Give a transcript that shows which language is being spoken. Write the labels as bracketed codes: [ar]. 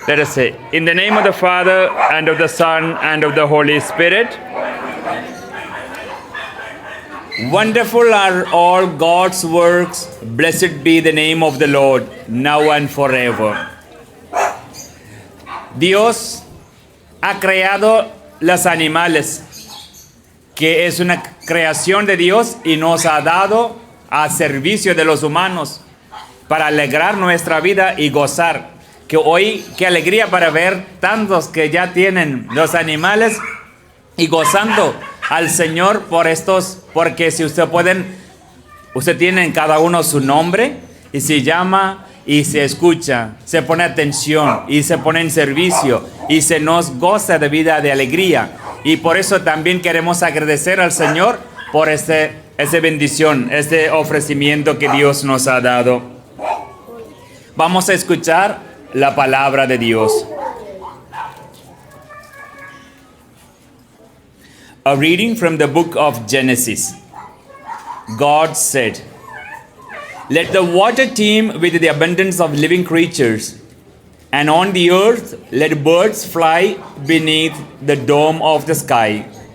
[en] Let us say, in the name of the Father, and of the Son, and of the Holy Spirit. Wonderful are all God's works. Blessed be the name of the Lord, now and forever. [es] Dios ha creado los animales, que es una creación de Dios y nos ha dado a servicio de los humanos para alegrar nuestra vida y gozar. Que hoy, qué alegría para ver tantos que ya tienen los animales y gozando al Señor por estos, porque si usted tiene cada uno su nombre y se llama y se escucha, se pone atención y se pone en servicio y se nos goza de vida de alegría. Y por eso también queremos agradecer al Señor por esa bendición, este ofrecimiento que Dios nos ha dado. Vamos a escuchar la palabra de Dios. [en] A reading from the book of Genesis. God said, "Let the water teem with the abundance of living creatures, and on the earth let birds fly beneath the dome of the sky."